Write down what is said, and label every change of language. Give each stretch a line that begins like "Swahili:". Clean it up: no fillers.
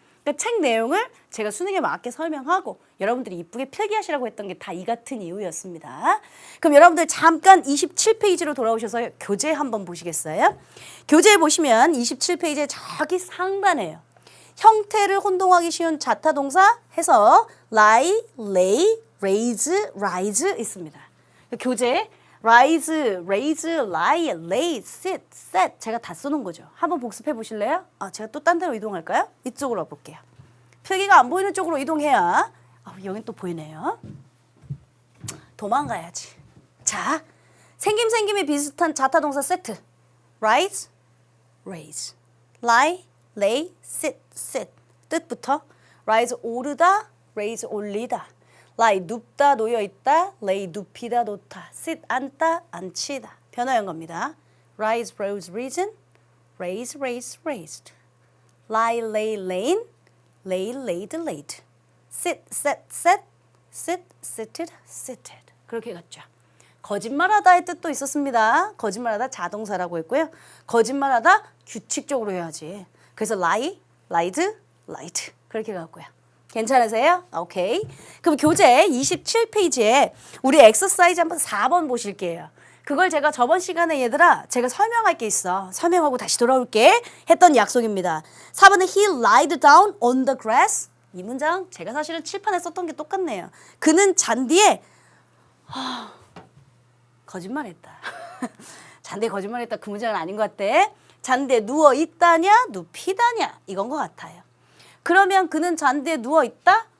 Korean: 그러니까 책 내용을 제가 수능에 맞게 설명하고 여러분들이 이쁘게 필기하시라고 했던 게 다 이 같은 이유였습니다. 그럼 여러분들 잠깐 27페이지로 돌아오셔서 교재 한번 보시겠어요? 교재에 보시면 27페이지에 저기 상단에요. 형태를 혼동하기 쉬운 자타동사 해서 lie, lay, raise, rise 있습니다. 교재 rise, raise, lie, lay, sit, set 제가 다 써놓은 거죠. 한번 복습해 보실래요? 제가 또 딴 데로 이동할까요? 이쪽으로 와볼게요. 필기가 안 보이는 쪽으로 이동해야 여긴 또 보이네요. 도망가야지. 자, 생김이 비슷한 자타동사 세트. rise, raise, lie, lay, sit, sit 뜻부터 rise 오르다, raise 올리다, lie 눕다 놓여있다, lay 눕히다 놓다, sit 앉다 앉히다 변화한 겁니다.
English: rise, rose, risen, raise, raised, raised, lie, lay, lain, lay, laid, laid. sit, sat, sat. sit, sitted, sitted.
Korean: 그렇게 갔죠. 거짓말하다의 뜻도 있었습니다. 거짓말하다 자동사라고 했고요. 거짓말하다 규칙적으로 해야지. 그래서
English: lie, lied, lied.
Korean: 그렇게 갔고요. 괜찮으세요? 오케이. 그럼 교재 27페이지에 우리 엑서사이즈 한번 4번 보실게요. 그걸 제가 저번 시간에 얘들아 제가 설명할 게 있어. 설명하고 다시 돌아올게 했던 약속입니다. 4번에
English: he lied down on the grass.
Korean: 이 문장 제가 사실은 칠판에 썼던 게 똑같네요. 그는 잔디에 거짓말했다. 잔디에 거짓말했다. 그 문장은 아닌 것 같아. 잔디에 누워 있다냐, 눕히다냐 이건 것 같아요. 그러면 그는 잔디에 누워 있다.